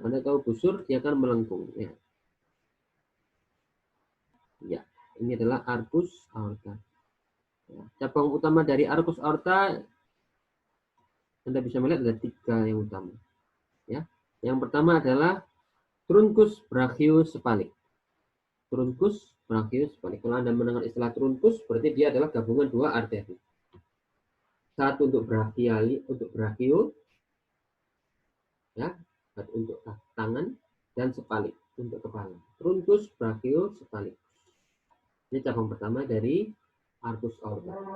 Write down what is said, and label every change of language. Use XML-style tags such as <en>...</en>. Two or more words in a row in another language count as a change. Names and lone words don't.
<id>Anda tahu busur, dia akan melengkung, ya. Ya, ini adalah</id> <la>arcus aorta.</la> <id>Ya, cabang utama dari</id> <la>arcus aorta,</la> <id>Anda bisa melihat ada 3 yang utama. Ya, yang pertama adalah</id> <la>truncus brachiocephalic. Truncus brachius sebalik.</la> <id>Kalau Anda mendengar istilah trunkus, berarti dia adalah gabungan dua arteri. Satu untuk brachio, ya, satu untuk tangan, dan sebalik untuk kepala. Trunkus, brachio, sebalik. Ini cabang pertama dari</id> <la>arcus aorta.</la>